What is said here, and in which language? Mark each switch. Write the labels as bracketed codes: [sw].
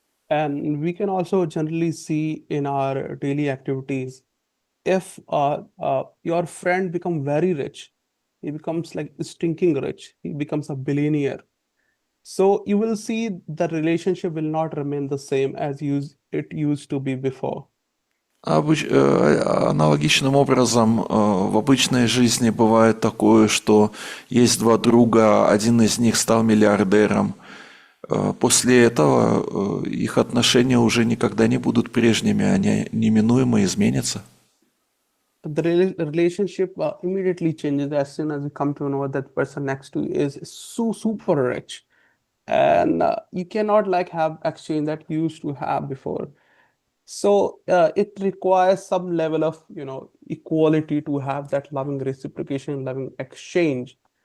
[en] And we can also generally see in our daily activities, if your friend become very rich, he becomes like stinking rich, he becomes a billionaire. So you will see the relationship will not remain the same as it used to be before. [ru] Аналогичным образом в обычной жизни бывает такое, что есть два друга, один из них стал миллиардером. После этого их отношения уже никогда не будут прежними, они неминуемо изменятся. [en] The relationship immediately changes as soon as you come to know that person next to you is so super rich, and you cannot like have exchange that you used to have before. So it requires some level of equality to have that loving reciprocation, loving exchange.